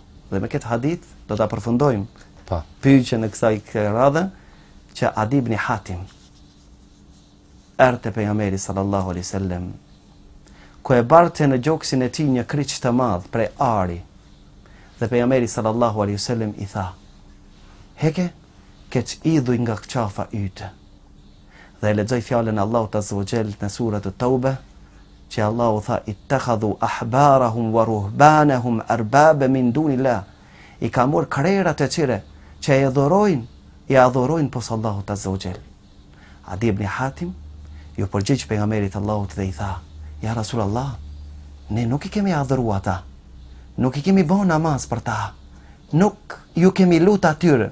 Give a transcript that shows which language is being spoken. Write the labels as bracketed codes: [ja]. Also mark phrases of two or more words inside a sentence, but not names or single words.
[sq] Dhe me këtë hadith do ta përfundojmë pyetjen e kësaj radhe, që Adi ibn Hatim erdhi pejgamberi [ar] صلى الله عليه وسلم, [sq] ku e barte në gjoksin e tij një kriç të madh prej ari, dhe pejgamberi [ar] صلى الله عليه وسلم [sq] i tha: "Heke, keq idhuj nga qafa yte." Dhe lexoj fjalën e Allahut [ar] عز وجل [sq] në surat at-Tauba, që Allahu tha: [ar] "اتخذوا أحبارهم ورهبانهم أربابا من دون الله." [sq] I ka marrë krerat e tyre që i adhurojnë pos Allahut [ar] عز وجل. [sq] Adi ibn Hatim ju përgjigj pejgamberit Allahut dhe i tha: [ar] "يا رسول الله, [sq] ne nuk i kemi adhuruar ata, nuk i kemi bën namaz për ta, nuk ju kemi lut atyre."